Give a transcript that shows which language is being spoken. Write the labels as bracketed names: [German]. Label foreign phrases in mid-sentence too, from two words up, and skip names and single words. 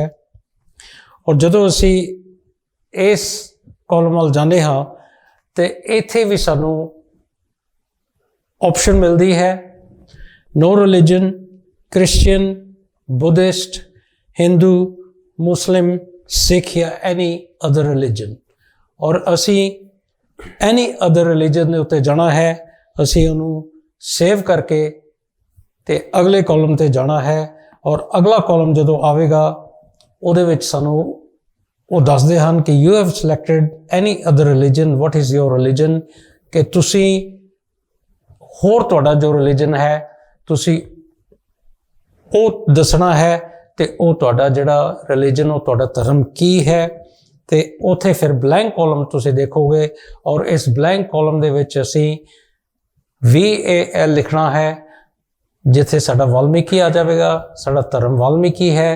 [Punjabi] ਔਰ ਜਦੋਂ ਅਸੀਂ ਇਸ ਕਾਲਮ ਵੱਲ ਜਾਂਦੇ ਹਾਂ ਤੇ ਇੱਥੇ ਵੀ ਸਾਨੂੰ ਆਪਸ਼ਨ ਮਿਲਦੀ ਹੈ [English] no religion, Christian, Buddhist, Hindu, Muslim, Sikh ਜਾਂ any other religion। [Punjabi] ਔਰ ਅਸੀਂ [English] any other religion [Punjabi] ਦੇ ਉੱਤੇ ਜਾਣਾ ਹੈ, ਅਸੀਂ ਉਹਨੂੰ ਸੇਵ ਕਰਕੇ ਤੇ ਅਗਲੇ ਕਾਲਮ ਤੇ ਜਾਣਾ ਹੈ। ਔਰ ਅਗਲਾ ਕਾਲਮ ਜਦੋਂ ਆਵੇਗਾ ਉਹਦੇ ਵਿੱਚ ਸਾਨੂੰ ਉਹ ਦੱਸਦੇ ਹਨ ਕਿ [English] you have selected any other religion, what is your religion, [Punjabi] ਕਿ ਤੁਸੀਂ ਹੋਰ ਤੁਹਾਡਾ ਜੋ ਰਿਲੀਜਨ ਹੈ ਤੁਸੀਂ ਉਹ ਦੱਸਣਾ ਹੈ ਤੇ ਉਹ ਤੁਹਾਡਾ ਜਿਹੜਾ ਰਿਲੀਜਨ ਉਹ ਤੁਹਾਡਾ ਧਰਮ ਕੀ ਹੈ। ਤੇ ਉੱਥੇ ਫਿਰ [English] blank column [Punjabi] ਤੁਸੀਂ ਦੇਖੋਗੇ ਔਰ ਇਸ [English] blank column [Punjabi] ਦੇ ਵਿੱਚ ਅਸੀਂ VAL ਲਿਖਣਾ ਹੈ ਜਿੱਥੇ ਸਾਡਾ ਵਾਲਮੀਕੀ ਆ ਜਾਵੇਗਾ, ਸਾਡਾ ਧਰਮ ਵਾਲਮੀਕੀ ਹੈ।